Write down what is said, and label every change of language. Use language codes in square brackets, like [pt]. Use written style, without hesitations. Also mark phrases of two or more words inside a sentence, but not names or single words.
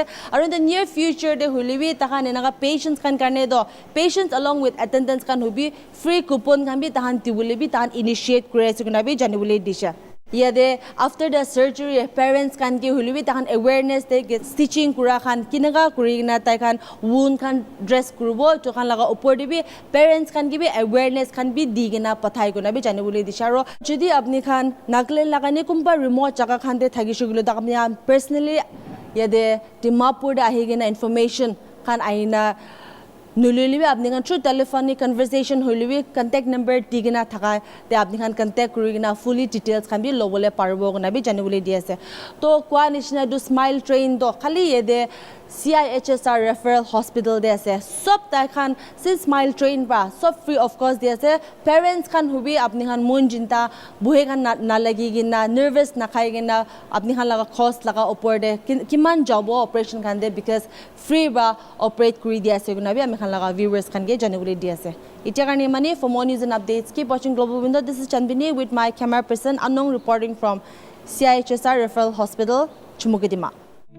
[nag] aro [en] in the near future [nag] de hulibi tahan naga patients kan karne do [en] patients along with attendants [nag] kan hubi [en] free coupon [nag] kan bi tahan tibule bi tahan initiate kure ase guna bi janibole disha yade [en] after the surgery [nag] parents kan ki hulibi tahan awareness de [en] get stitching [nag] kura khan kinaga kurina tai khan wound kan dress kurbo to khan laga upor dibi parents kan ki bi awareness kan bi digina pathai guna bi janibole disharo jodi apni khan Nagaland lagani kumba remote jaga khan de thagishuglo da apni personally yade Dimapur da ahigena information khan aina nulilibi apni kan [en] through telephonic conversation [nag] holibi [en] contact number [nag] digina thaka te apni kan contact kurigina [en] fully details [nag] kan bi lobole parbo gona bi janibole di ase to kwa nishna do smile train do khali yede Cihsr referral hospital de ase sob ta khan si smile train ba sob free [en] of course [nag] de ase parents kan hubi apni kan mon jinta buhe kan na lagi gina nervous na khai gina apni kan laga cost laga upor de kiman job operation kan de [en] because free [nag] ba operate kuri di ase gona bi ami kan laga viewers kan ge janibole di ase itia karni mani [en] for more news and updates keep watching Global Window. This is Chandbini with my camera person Anong reporting from Cihsr referral hospital Chumou.